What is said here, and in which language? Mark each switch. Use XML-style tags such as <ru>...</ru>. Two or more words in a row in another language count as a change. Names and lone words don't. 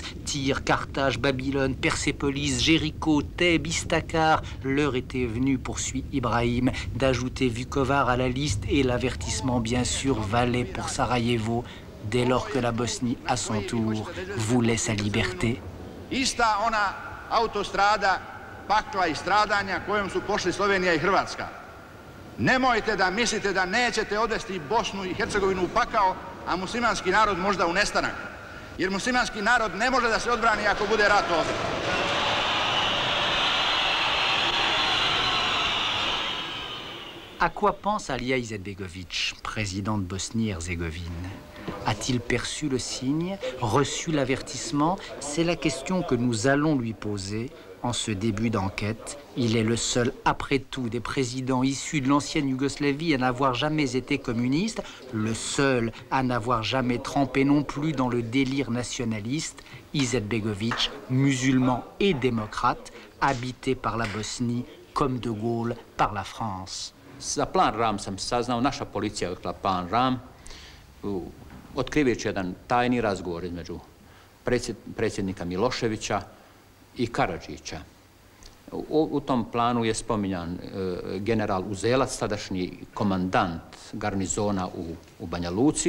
<fr>Tyr, Carthage, Babylone, Persépolis, Jéricho, Thèbes, Istakar. L'heure était venue, poursuit Ibrahim, d'ajouter Vukovar à la liste et l'avertissement bien sûr valait pour Sarajevo, dès lors que la Bosnie, à son tour, voulait sa liberté.</fr> <bs>Ista ona autostrada pakla I stradanja kojom su pošli Slovenija I Hrvatska. Nemojte da mislite da nećete odvesti Bosnu I Hercegovinu u pakao, a muslimanski narod možda u nestanak. Jer muslimanski narod ne može da se odbrani ako bude rat ovdje.</bs> <fr>À quoi pense Alija Izetbegović, président de Bosnie-Herzégovine? A-t-il perçu le signe, reçu l'avertissement? C'est la question que nous allons lui poser en ce début d'enquête. Il est le seul, après tout, des présidents issus de l'ancienne Yougoslavie à n'avoir jamais été communiste, le seul à n'avoir jamais trempé non plus dans le délire nationaliste, Izetbegović, musulman et démocrate, habité par la Bosnie comme De Gaulle par la France.</fr> <bs>Za plan Ram sam saznao, naša policija je otkla plan Ram, otkrivajući jedan tajni razgovor između predsjednika Miloševića I Karadžića. U tom planu je spominjan general Uzelac, tadašnji komandant garnizona u Banja Luci.</bs>